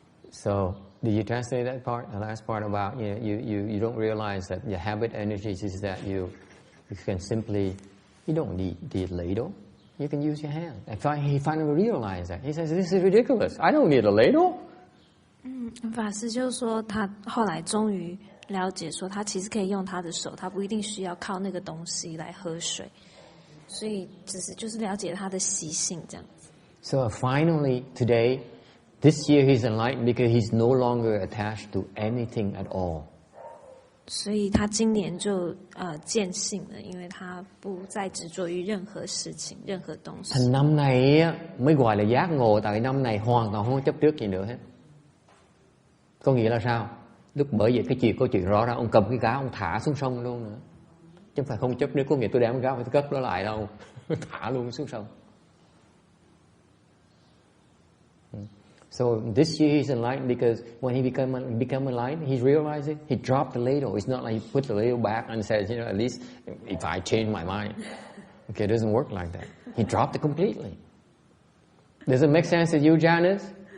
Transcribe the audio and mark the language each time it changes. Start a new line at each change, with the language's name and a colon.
English: So, did you translate that part, the last part about you don't realize that your habit energies is that you can simply, you don't need a ladle. You can use your hand. He finally realized that. He says, "This is ridiculous. I don't need a ladle."
Chinese: 法师就说他后来终于了解说他其实可以用他的手，他不一定需要靠那个东西来喝水，所以只是就是了解他的习性这样子。
English: So finally today, this year he's enlightened because he's no longer attached to anything at all.
Chinese: 所以他今年就见性了，因为他不再执着于任何事情、任何东西。
Vietnamese: Thành năm này á, mới gọi là giác ngộ, tại năm này hoàn toàn không chấp trước gì nữa hết. Có nghĩa là sao? Lúc bởi vậy cái câu chuyện rõ ràng, ông cầm cái gáo ông thả xuống sông luôn nữa, chứ không phải không chấp nước. Có nghĩa tôi đem cái gáo phải cất nó lại đâu, thả luôn xuống sông.
English: So this year he's enlightened because when he become enlightened, he realized he dropped the ladle. It's not like he put the ladle back and says, at least if I change my mind. Okay, it doesn't work like that. He dropped it completely. Does it make sense to you, Janice?